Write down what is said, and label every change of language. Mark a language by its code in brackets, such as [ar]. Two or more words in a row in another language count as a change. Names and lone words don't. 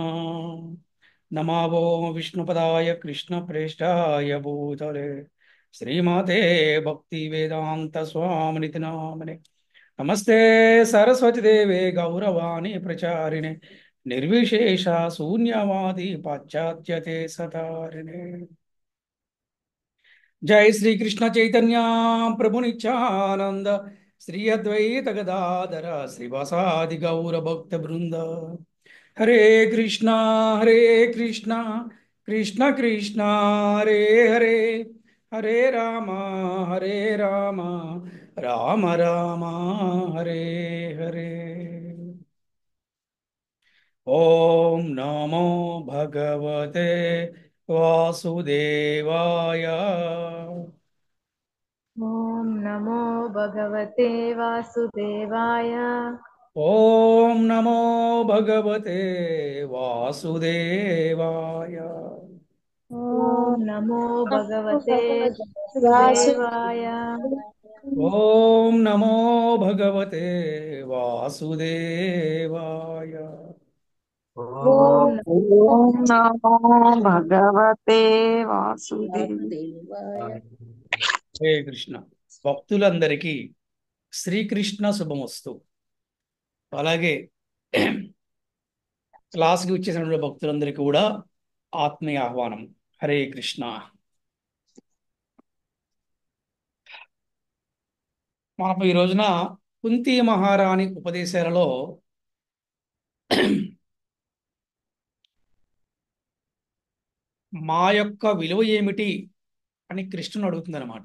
[sa] नमो विष्णुपादाय कृष्णप्रेष्ठाय भूतले श्रीमते भक्ति वेदान्त स्वामिनिति नामिने. नमस्ते सरस्वति देवे गौरवाणी प्रचारिणे निर्विशेष शून्यवादि पाश्चात्यदेश तारिणे. जय श्री कृष्ण चैतन्य प्रभु नित्यानंद श्री अद्वैत गदाधर श्रीवासादि गौर भक्त वृंद. हरे कृष्णा कृष्णा कृष्ण कृष्णा हरे हरे हरे राम राम राम हरे हरे. ओम नमो भगवते वासुदेवाय. ॐ नमो भगवते वासुदेवाय। ओम नमो भगवते वासुदेवाय. ॐ नमो भगवते वासु वासुदेवाय। ओम नमो भगवते वासुदेवाय. ॐ ओम नमो भगवते वासुदेवाय। [te] హరే కృష్ణ. భక్తులందరికీ శ్రీకృష్ణ శుభమస్తు. అలాగే క్లాస్కి వచ్చేసిన భక్తులందరికీ కూడా ఆత్మీయ ఆహ్వానం. హరే కృష్ణ. మనం ఈ రోజున కుంతి మహారాణి ఉపదేశాలలో మా యొక్క విలువ ఏమిటి అని కృష్ణుడు అడుగుతుంది అనమాట.